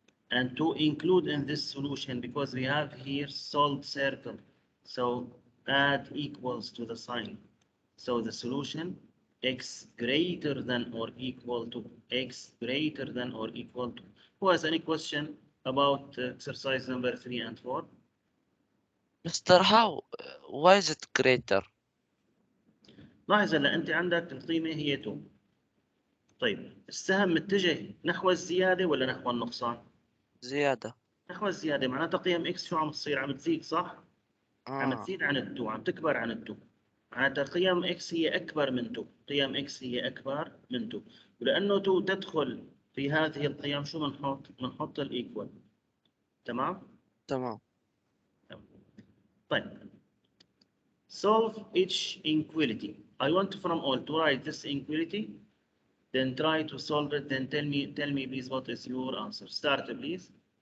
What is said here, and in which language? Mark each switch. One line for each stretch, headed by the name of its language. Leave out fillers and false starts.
English: And to include in this solution, because we have here solved circle, so add equals to the sign. So the solution, x greater than or equal to, x greater than or equal to. Who has any question about exercise number 3 and 4? Mr. How? Why is it greater?
Arabic: لاحظ هلا انت عندك القيمه هي 2. طيب السهم متجه نحو الزياده ولا نحو النقصان؟ زيادة. نحو الزياده، معناتها قيم اكس شو عم تصير؟ عم تزيد، صح؟ عم تزيد عن ال2، عم تكبر عن ال2. معناتها قيم اكس هي اكبر من 2. قيم اكس هي اكبر من 2، ولانه 2 تدخل في هذه القيم شو بنحط؟ بنحط الايكوال. تمام؟ تمام. طيب
English: solve each inequality. I want from all to write this inequality, then try to solve it, then tell me please what is your answer. Start please.